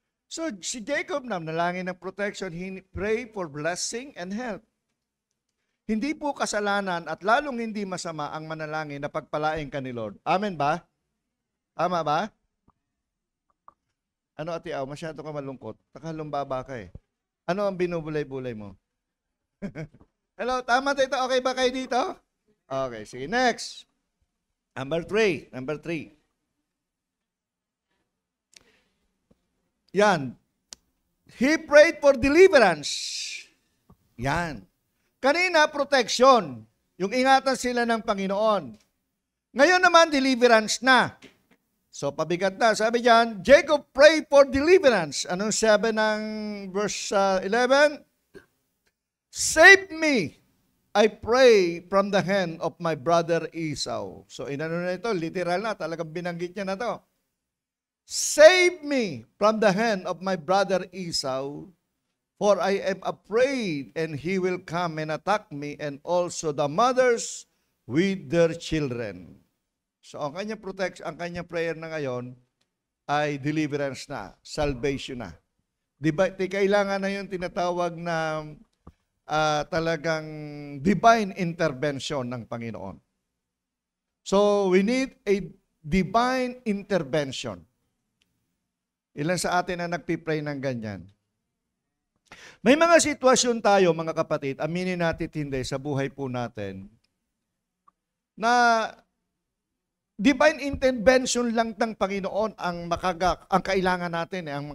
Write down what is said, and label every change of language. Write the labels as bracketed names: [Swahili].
[Filipino] So, si Jacob nalangin ng protection, [English] he pray for blessing and help. [Filipino] Hindi po kasalanan at lalong hindi masama ang manalangin na pagpalain ka ni Lord. Amen ba? Tama ba? Ano, Ate Aw, masyado ka malungkot. Nakalumbaba ka eh. Ano ang binubulay-bulay mo? Hello, tama dito? Okay ba kayo dito? Okay, sige. Next. Number 3. Yan. [English] He prayed for deliverance. [Filipino] Yan. Kanina, protection. Yung ingatan sila ng Panginoon. Ngayon naman, deliverance na. So, pabigat na. Sabi diyan, [English] Jacob prayed for deliverance. [Filipino] Anong sabi ng verse 11? [English] Save me, I pray, from the hand of my brother Esau. [Filipino] So, inano na ito, literal na. Talagang binanggit niya na to. [English] Save me from the hand of my brother Esau, for I am afraid, and he will come and attack me, and also the mothers with their children. [Filipino] So, ang kanyang protection, ang kanyang prayer na ngayon ay deliverance na, salvation na. Di kailangan na yung tinatawag na talagang divine intervention ng Panginoon. [English] So, we need a divine intervention. [Filipino] Ilan sa atin ang nagpipray ng ganyan? May mga sitwasyon tayo, mga kapatid, aminin natin hindi sa buhay po natin, na divine intervention lang ng Panginoon ang kailangan natin.